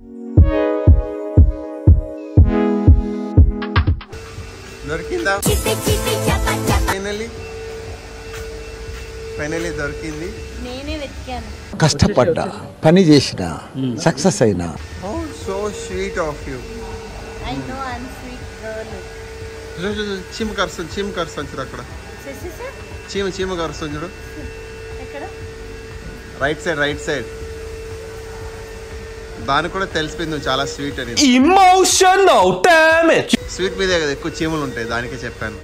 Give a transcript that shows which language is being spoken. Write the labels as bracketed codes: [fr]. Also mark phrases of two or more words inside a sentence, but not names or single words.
[te] దొరికిందా? ఫైనలీ దొరికింది. నేనే వెతికాను, కష్టపడ్డా, పని చేసిన, సక్సెస్ అయినా. [en] Oh, so sweet of you. I know I'm sweet girl. [te] చీమ కరుస్తుంది చూడు అక్కడ. చీమ కరుస్తుంది చూడు. ఎక్కడ? [en] right side. [te] దానికి కూడా తెలిసిపోయింది నువ్వు చాలా స్వీట్ అని. [en] Emotional damage. [te] స్వీట్ మీదే కదా ఎక్కువ చీమలు ఉంటాయి, దానికే చెప్పాను.